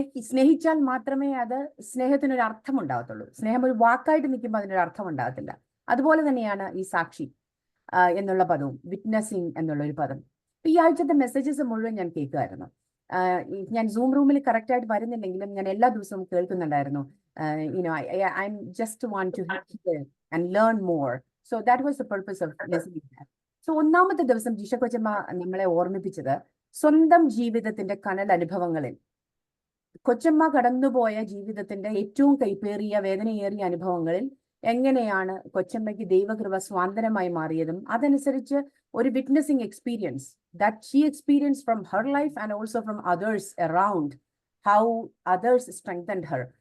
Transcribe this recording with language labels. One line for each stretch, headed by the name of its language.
Malayalam: സ്നേഹിച്ചാൽ മാത്രമേ അത് സ്നേഹത്തിനൊരു അർത്ഥം ഉണ്ടാകത്തുള്ളൂ. സ്നേഹം ഒരു വാക്കായിട്ട് നിൽക്കുമ്പോൾ അതിനൊരു അർത്ഥം ഉണ്ടാകത്തില്ല. അതുപോലെ തന്നെയാണ് ഈ സാക്ഷി എന്നുള്ള പദവും വിറ്റ്നസിങ് എന്നുള്ള ഒരു പദം. ഈ ആഴ്ചത്തെ മെസ്സേജസ് മുഴുവൻ ഞാൻ കേൾക്കുമായിരുന്നു. ഞാൻ സൂം റൂമിൽ കറക്റ്റ് ആയിട്ട് വരുന്നില്ലെങ്കിലും ഞാൻ എല്ലാ ദിവസവും കേൾക്കുന്നുണ്ടായിരുന്നു.
English: I just want to hear and learn more. So that was the purpose of listening.
Malayalam: So ഒന്നാമത്തെ ദിവസം ജിഷ കൊച്ചമ്മ നമ്മളെ ഓർമ്മിപ്പിച്ചത് സ്വന്തം ജീവിതത്തിന്റെ കനൽ അനുഭവങ്ങളിൽ കൊച്ചമ്മ കടന്നുപോയ ജീവിതത്തിന്റെ ഏറ്റവും കൈപ്പേറിയ വേദനയേറിയ അനുഭവങ്ങളിൽ എങ്ങനെയാണ് കൊച്ചമ്മയ്ക്ക് ദൈവകൃപ സ്വാന്തനമായി മാറിയതും അതനുസരിച്ച് ഒരു witnessing experience
English: That she experience from her life and also from others around, how others strengthened her.